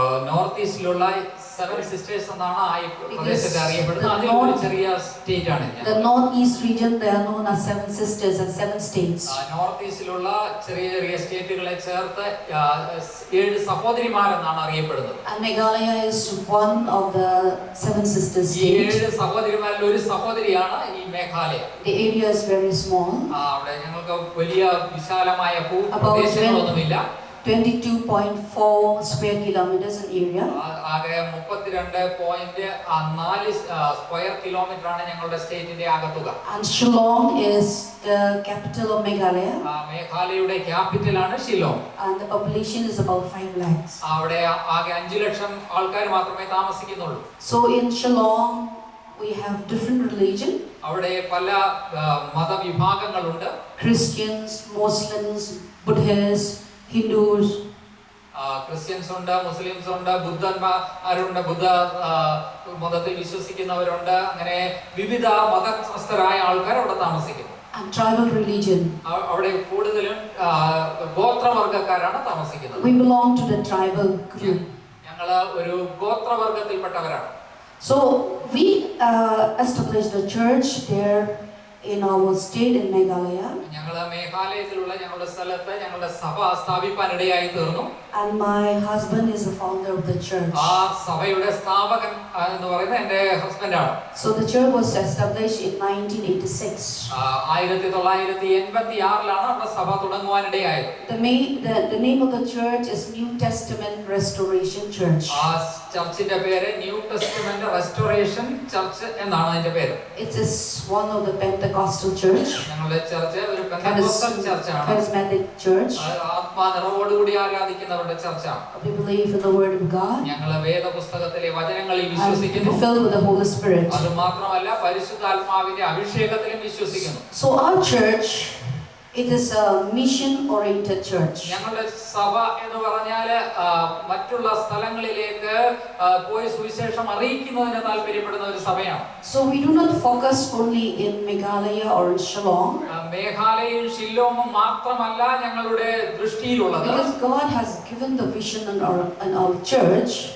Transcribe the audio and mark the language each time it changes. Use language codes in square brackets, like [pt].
[ml] North ഈസ്റ്റിലുള്ള 7 sisters എന്നാണ് ഈ പ്രദേശത്തെ അറിയപ്പെടുന്നത്. അതിലൊരു ചെറിയ സ്റ്റേറ്റ് ആണ്. [en] The northeast region, they are known as 7 sisters and 7 states. [ml] North ഈസ്റ്റിലുള്ള ചെറിയ സ്റ്റേറ്റുകളെ ചേർത്ത് 7 സഹോദരിമാർ എന്നാണ് അറിയപ്പെടുന്നത്. [en] And Meghalaya is one of the 7 sisters states. [ml] 7 സഹോദരിമാരിൽ ഒരു സഹോദരിയാണ് ഈ Meghalaya. [en] The area is very small. [ml] അവിടെ ഞങ്ങൾക്ക് വലിയ വിശാലമായ ഭൂപ്രദേശങ്ങളൊന്നുമില്ല. [en] 22.4 square kilometers in area. [ml] ആകെ 32.4 സ്ക്വയർ കിലോമീറ്റർ ആണ് ഞങ്ങളുടെ സ്റ്റേറ്റിന്റെ ആകെ തുക. [en] And Shillong is the capital of Meghalaya. [ml] മേഘാലയയുടെ capital ആണ് Shillong. [en] And the population is about 5 lakhs. [ml] അവിടെ ആകെ 5 ലക്ഷം ആൾക്കാർ മാത്രമേ താമസിക്കുന്നുള്ളൂ. [en] So in Shillong we have different religion. [ml] അവിടെ പല മതവിഭാഗങ്ങളുണ്ട്. [en] Christians, Muslims, Buddhists, Hindus. [ml] Christians ഉണ്ട്, മുസ്ലിംസ് ഉണ്ട്, ബുദ്ധന്മാരുണ്ട്, ബുദ്ധ മതത്തിൽ വിശ്വസിക്കുന്നവരുണ്ട്. അങ്ങനെ വിവിധ മതസ്ഥരായ ആൾക്കാർ അവിടെ താമസിക്കുന്നു. [en] And tribal religion. [ml] അവിടെ കൂടുതലും ഗോത്രവർഗ്ഗക്കാരാണ് താമസിക്കുന്നത്. [en] We belong to the tribal group. [ml] ഞങ്ങൾ ഒരു ഗോത്രവർഗ്ഗത്തിൽപ്പെട്ടവരാണ്. [en] So we established the church there in our state in Meghalaya. [ml] ഞങ്ങൾ മേഘാലയത്തിലുള്ള ഞങ്ങളുടെ സ്ഥലത്ത് ഞങ്ങളുടെ സഭ സ്ഥാപിക്കാനിടയായി തീർന്നു. [en] And my husband is the founder of the church. [ml] ആ സഭയുടെ സ്ഥാപകൻ എന്ന് പറയുന്നത് എൻ്റെ ഹസ്ബൻഡാണ്. [en] So the church was established in 1986. [ml] 1986 നമ്മുടെ സഭ തുടങ്ങുവാനിടയായത്. [en] The name of the church is New Testament Restoration Church. [ml] ആ ചർച്ചിന്റെ പേര് ന്യൂ ടെസ്റ്റമെന്റ് റെസ്റ്റോറേഷൻ ചർച്ച് എന്നാണ് അതിന്റെ പേര്. [en] It is one of the Pentecostal church. [ml] ഞങ്ങളുടെ ചർച്ച് ഒരു Pentecostal ചർച്ചാണ്. [en] Charismatic church. [ml] ആത്മാനിറവോടുകൂടി ആരാധിക്കുന്നവരുടെ ചർച്ചാണ്. [en] We believe in the word of God. [ml] ഞങ്ങൾ വേദപുസ്തകത്തിലെ വചനങ്ങളിൽ വിശ്വസിക്കുന്നു. [en] And filled with the Holy Spirit. [ml] അത് മാത്രമല്ല പരിശുദ്ധാത്മാവിന്റെ അഭിഷേകത്തിലും വിശ്വസിക്കുന്നു. [en] So our church, it is a mission-oriented church. [ml] ഞങ്ങളുടെ സഭ എന്ന് പറഞ്ഞാൽ മറ്റുള്ള സ്ഥലങ്ങളിലേക്ക് പോയി സുവിശേഷം അറിയിക്കുന്നതിന് താല്പര്യപ്പെടുന്ന ഒരു സഭയാണ്. [en] So we do not focus only in Meghalaya or in Shillong. [ml] മേഘാലയയും ഷില്ലോങ്ങും മാത്രമല്ല ഞങ്ങളുടെ ദൃഷ്ടിയിലുള്ളത്. [en] Because God has given the vision in our church.